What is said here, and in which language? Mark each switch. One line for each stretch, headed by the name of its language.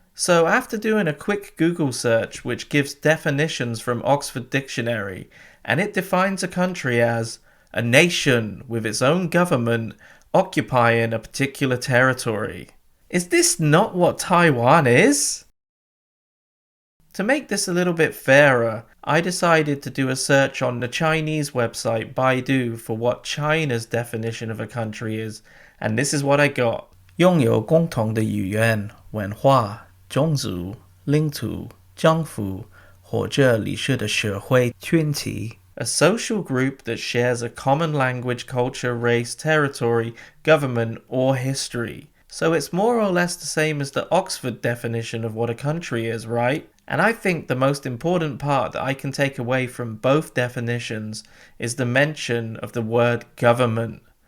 English: So after doing a quick Google search which gives definitions from Oxford Dictionary, and it defines a country as a nation with its own government occupying a particular territory. Is this not what Taiwan is? To make this a little bit fairer, I decided to do a search on the Chinese website Baidu for what China's definition of a country is, and this is what I got.
Chinese: 拥有共同的语言、文化、种族、领土、政府或者历史的社会群体。
English: A social group that shares a common language, culture, race, territory, government, or history. So it's more or less the same as the Oxford definition of what a country is, right? And I think the most important part that I can take away from both definitions is the mention of the word government.